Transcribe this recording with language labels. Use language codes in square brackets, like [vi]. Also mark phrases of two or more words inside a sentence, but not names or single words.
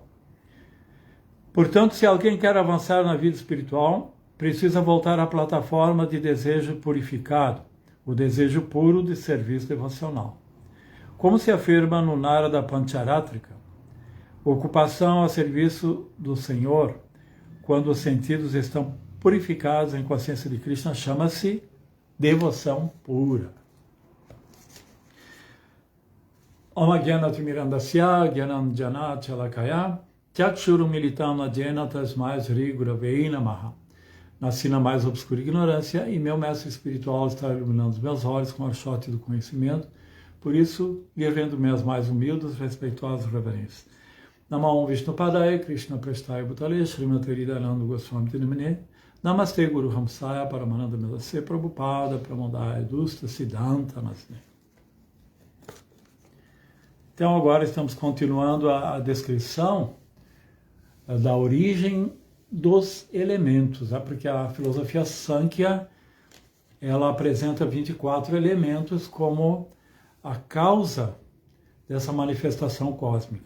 [pt] Portanto, se alguém quer avançar na vida espiritual, precisa voltar à plataforma de desejo purificado, o desejo puro de serviço devocional. Como se afirma no Narada Pancharatrika, ocupação a serviço do Senhor, quando os sentidos estão purificados em consciência de Krishna, chama-se devoção pura. [sa] ॐ अज्ञानतिमिरान्धस्य ज्ञानाञ्जन शलाकया चक्षुर् उन्मीलितं येन तस्मै श्री गुरवे नमः. [pt] Nasci na mais obscura ignorância e meu mestre espiritual está iluminando os meus olhos com a chote do conhecimento. Por isso, lhe rendo minhas mais humildes, respeitosas reverências. [sa] नमो विष्णु पादाय कृष्ण प्रेष्ठाय भूतले श्रीमते हृदयानन्द गोस्वामिन् इति नामिने नमस्ते गुरु हंसाय परमानन्द मेधसे प्रभुपाद प्रमोदाय दुष्ट सिद्धान्त नाशिने. [pt] Então agora estamos continuando a descrição da origem dos elementos, porque a filosofia Sankhya ela apresenta 24 elementos como a causa dessa manifestação cósmica.